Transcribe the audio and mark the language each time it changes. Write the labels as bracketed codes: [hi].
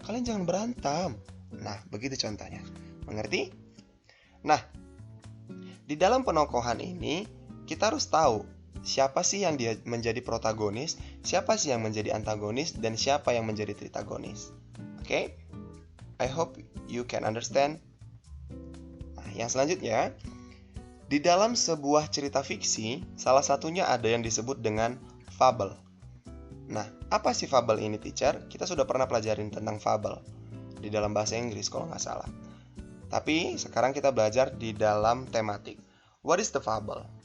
[id] Kalian jangan berantem. Nah, begitu contohnya. Mengerti? Nah, di dalam penokohan ini kita harus tahu siapa sih yang dia menjadi protagonis, siapa sih yang menjadi antagonis, dan siapa yang menjadi tritagonis. Oke? [en] I hope you can understand. [id] Nah, yang selanjutnya, di dalam sebuah cerita fiksi, salah satunya ada yang disebut dengan fable. Nah, apa sih fable ini, teacher? Kita sudah pernah pelajarin tentang fable di dalam bahasa Inggris kalau nggak salah. Tapi sekarang kita belajar di dalam tematik. [en] What is the fable?